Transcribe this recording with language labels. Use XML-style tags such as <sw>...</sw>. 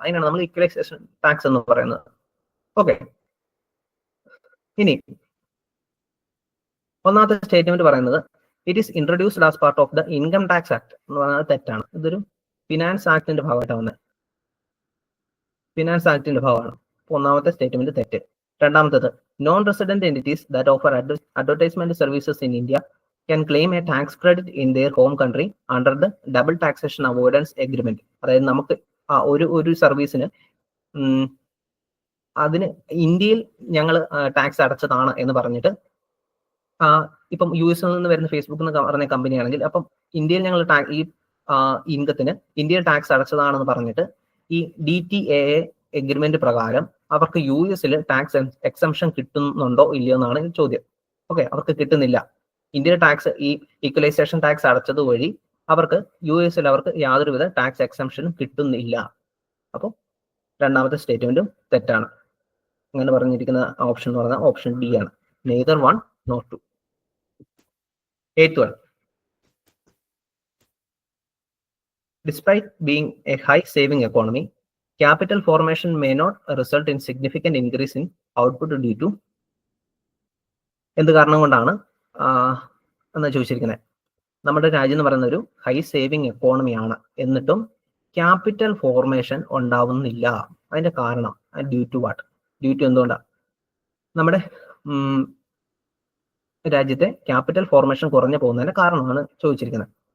<ml>അതിനാണ് നമ്മൾ equalisation tax എന്ന് പറയുന്നത്. ഓക്കെ, ഇനി ഒന്നാമത്തെ സ്റ്റേറ്റ്മെന്റ് പറയുന്നത്</ml> <en>it is introduced as part of the income tax act</en> <ml>എന്ന് പറയുന്നത് തെറ്റാണ്. ഇതൊരു ഫിനാൻസ് ആക്ടിന്റെ ഭാഗമായിട്ടാണ് വന്നത്. ഫിനാൻസ് ആക്ടിന്റെ ഭാഗമാണ്. ഒന്നാമത്തെ സ്റ്റേറ്റ്മെന്റ് തെറ്റ്. രണ്ടാമത്തേത്</ml> <en>Non resident entities that offer advertisement services in India can claim a tax credit in their home country under the double taxation avoidance agreement.</en> <ml>അതായത് നമുക്ക് ഒരു സർവീസിന് അതിന് ഇന്ത്യയിൽ ഞങ്ങൾ ടാക്സ് അടച്ചതാണ് എന്ന് പറഞ്ഞിട്ട്, ഇപ്പം US-ൽ നിന്ന് വരുന്ന ഫേസ്ബുക്ക് എന്ന് പറഞ്ഞ കമ്പനിയാണെങ്കിൽ അപ്പം ഇന്ത്യയിൽ ഞങ്ങൾ ഈ ഇൻകത്തിന് ഇന്ത്യയിൽ ടാക്സ് അടച്ചതാണെന്ന് പറഞ്ഞിട്ട് ഈ DTAA എഗ്രിമെന്റ് പ്രകാരം അവർക്ക് US-ൽ ടാക്സ് എക്സംഷൻ കിട്ടുന്നുണ്ടോ ഇല്ലയോ എന്നാണ് ചോദ്യം. ഓക്കെ, അവർക്ക് കിട്ടുന്നില്ല. ഇന്ത്യയുടെ ടാക്സ് ഈ ഈക്വലൈസേഷൻ ടാക്സ് അടച്ചത് വഴി അവർക്ക് US-ൽ അവർക്ക് യാതൊരുവിധ ടാക്സ് എക്സംഷനും കിട്ടുന്നില്ല. അപ്പോൾ രണ്ടാമത്തെ സ്റ്റേറ്റ്മെന്റും തെറ്റാണ്. അങ്ങനെ പറഞ്ഞിരിക്കുന്ന ഓപ്ഷൻ എന്ന് പറഞ്ഞാൽ ഓപ്ഷൻ ഡി ആണ്.</ml> <en>Neither 1 nor 2. 8th one, despite being a high saving economy, capital formation may not result in significant increase in output due to</en> <ml>എന്ത് കാരണം കൊണ്ടാണ് എന്നാ ചോദിച്ചിരിക്കുന്നത്. നമ്മുടെ രാജ്യം എന്ന് പറയുന്ന ഒരു ഹൈ സേവിങ് എക്കോണമിയാണ്, എന്നിട്ടും ക്യാപിറ്റൽ ഫോർമേഷൻ ഉണ്ടാവുന്നില്ല. അതിന്റെ കാരണം</ml> <en>Due to what?</en> <ml>Due to എന്തുകൊണ്ടാണ് നമ്മുടെ രാജ്യത്തെ ക്യാപിറ്റൽ ഫോർമേഷൻ കുറഞ്ഞു പോകുന്നതിന്റെ കാരണമാണ് ചോദിച്ചിരിക്കുന്നത്.</ml>